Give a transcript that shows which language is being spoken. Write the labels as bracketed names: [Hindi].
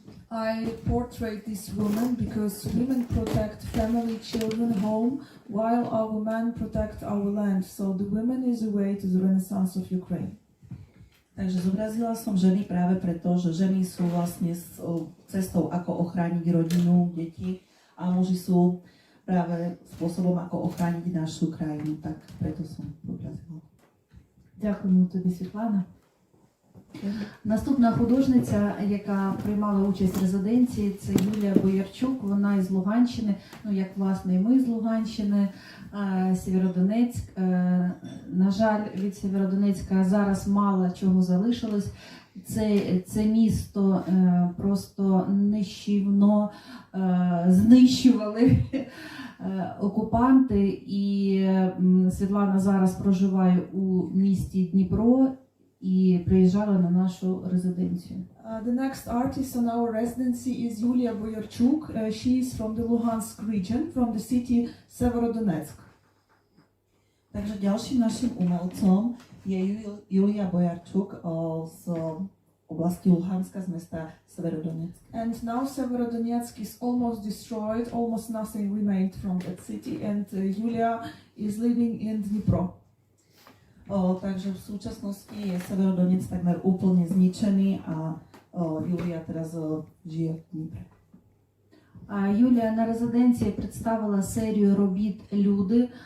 [English] I portray this woman because women protect family, children, home, while our men protect our land. So the women is a way to the renaissance of Ukraine. [Slovak] Takže zobrazila som ženy práve preto, že ženy sú vlastne cestou, ako ochrániť rodinu, deti a muži sú práve spôsobom, ako ochrániť našu krajinu. Tak preto som zobrazila. [Ukrainian] Дякуємо тобі, Світлана. Наступна художниця, яка приймала участь в резиденції, це Юлія Боярчук. Вона із Луганщини, ну як власне і ми з Луганщини, Сєвєродонецьк. На жаль, від Сєвєродонецька зараз мало чого залишилось. Це місто просто нищівно знищували окупанти. І Світлана зараз проживає у місті Дніпро і приїжджала на нашу резиденцію. [English] The next artist on our residency is Yulia Boyarchuk. She is from the Luhansk region, from the city Severodonetsk. [Slovak] Takže ďalším našim umelcom je Julia Bojarčuk z oblasti Luhanska, z mesta Severodonetsk. [English] And now Severodonetsk is almost destroyed, almost nothing remained from that city, and Yulia is living in Dnipro. [Slovak] Takže v súčasnosti je Severodonetsk takmer úplne zničený a Julia teraz žije v Dnipre. [Ukrainian] Юлія на резиденції представила серію робіт «Люди».